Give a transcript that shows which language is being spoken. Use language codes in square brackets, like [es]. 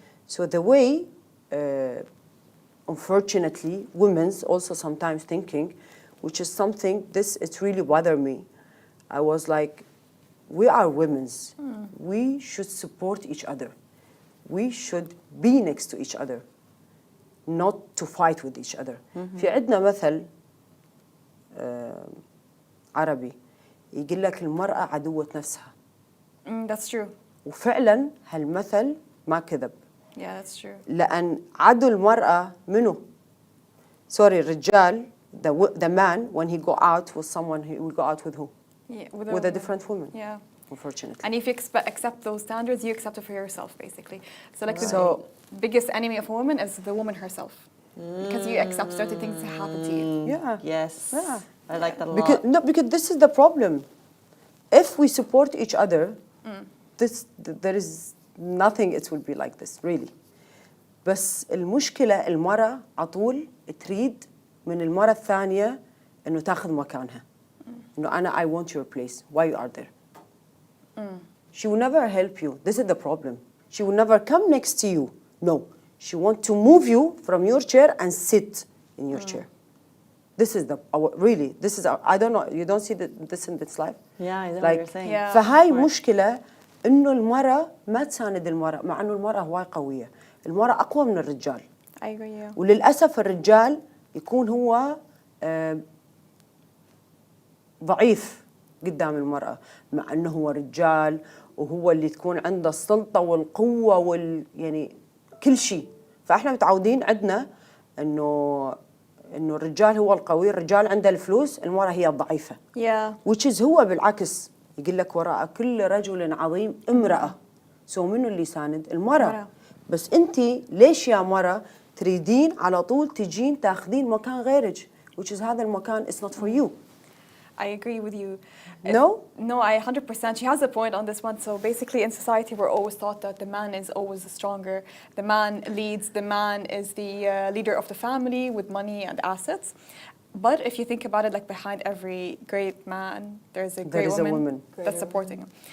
[en] So the way, unfortunately, women's also sometimes thinking, which is something, it really bothered me. I was like, we are women's. We should support each other. We should be next to each other, not to fight with each other. [ar] في عندنا مثل عربي يقول لك المرأة عدوة نفسها. [en] That's true. [ar] وفعلا هالمثل ما كذب. [en] Yeah, that's true. [ar] لأن عدو المرأة منو؟ [en] Sorry, الرجال, the man, when he go out with someone, he will go out with who? Yeah, With a different woman. Yeah. Unfortunately. And if you accept those standards, you accept it for yourself, basically. So, like, So- the biggest enemy of a woman is the woman herself. Because you accept certain things to happen to you. Yeah. Yes. Yeah. I like that a lot. Because this is the problem. If we support each other, there is nothing it will be like this, really. [ar] بس المشكلة المرأة عطول تريد من المرأة الثانية إنه تاخذ مكانها. إنه أنا [en] I want your place. Why you are there? She will never help you. This is the problem. She will never come next to you. No. She wants to move you from your chair and sit in your chair. This is really, this is I don't know, you don't see this in this life? Yeah, I know what Like, you're saying. Yeah. [ar] فهاي [en] Right. [ar] مشكلة إنه المرأة ما تساند المرأة، مع إنه المرأة هواي قوية. المرأة أقوى من الرجال. [en] I agree, yeah. [ar] وللأسف الرجال يكون هو ضعيف قدام المرأة، مع إنه هو رجال وهو اللي تكون عنده السلطة والقوة يعني كل شيء. فإحنا متعودين عندنا إنه الرجال هو القوي، الرجال عنده الفلوس، المرأة هي الضعيفة. [en] Yeah. which is [ar] هو بالعكس يقول لك وراء كل رجل عظيم امرأة. سو منو اللي يساند؟ المرأة. بس أنت ليش يا مرأة تريدين على طول تجين تاخذين مكان غيرك؟ [en] which is [ar] هذا المكان [en] is not for you. I agree with you. No? No, I 100%. She has a point on this one. So basically, in society, we're always taught that the man is always stronger. The man leads. The man is the leader of the family with money and assets. But if you think about it, like behind every great man, there's a great woman that's supporting him.